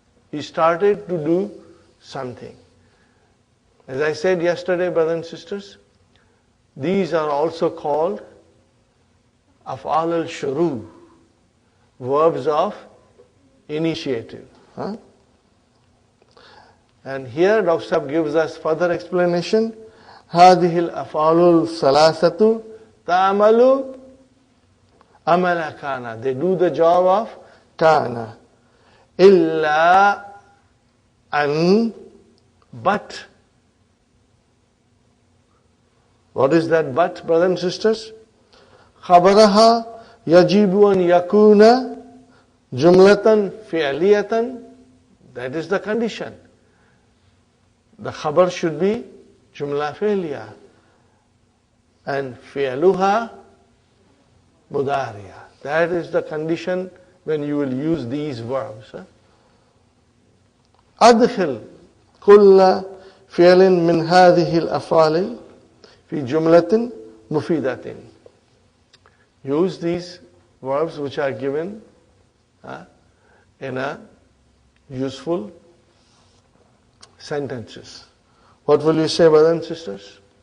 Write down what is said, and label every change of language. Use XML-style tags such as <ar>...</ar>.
<en>He started to do something. As I said yesterday, brothers and sisters, these are also called af'al al-shuru, verbs of initiative. And here Dr. Sahib gives us further explanation.</en> <ar>هذه الأفعال الثلاثة تعمل عمل كان.</ar> <en>They do the job of كان.</en> <ar>إلا أن,</ar> <en>but. What is that but, brothers and sisters?</en> <ar>خبرها يجب أن يكون جملة فعلية.</ar> <en>That is the condition. The khabar should be jumla fi'liya. And fi'luha mudariya. That is the condition when you will use these verbs.</en> <ar>أدخل كل فعل من هذه الأفعال في جملة مفيدة.</ar> <en>Use these verbs which are given in a useful sentences. What will you say, brothers and sisters?</en>